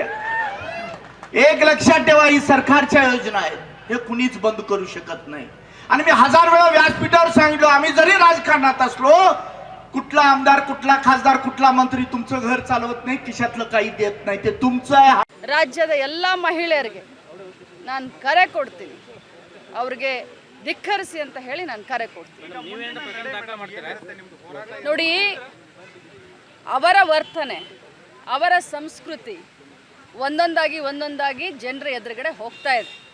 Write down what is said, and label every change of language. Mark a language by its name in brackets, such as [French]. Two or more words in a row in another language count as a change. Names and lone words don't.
[Marathi] एक लक्षात ठेवा, ही सरकारच्या योजना आहेत, हे कुणीच बंद करू शकत नाही. आणि मी 1000 वेळा व्यासपीठावर सांगितलं, आम्ही जरी राजकारणात असलो, कुठला आमदार, कुठला खासदार, कुठला मंत्री तुमचं घर चालवत नाही, खिशातलं काही देत नाही, ते तुमचं आहे. [Kannada] ರಾಜ್ಯದ ಎಲ್ಲ ಮಹಿಳೆಯರಿಗೆ ನಾನು ಕರೆ ಕೊಡ್ತೀನಿ, ಅವ್ರಿಗೆ ಧಿಕ್ಕರಿಸಿ ಅಂತ ಹೇಳಿ ನಾನು ಕರೆ ಕೊಡ್ತೀನಿ. ನೋಡಿ, ಅವರ ವರ್ತನೆ, ಅವರ ಸಂಸ್ಕೃತಿ ಒಂದೊಂದಾಗಿ ಜನರ ಎದುರುಗಡೆ ಹೋಗ್ತಾ ಇದೆ.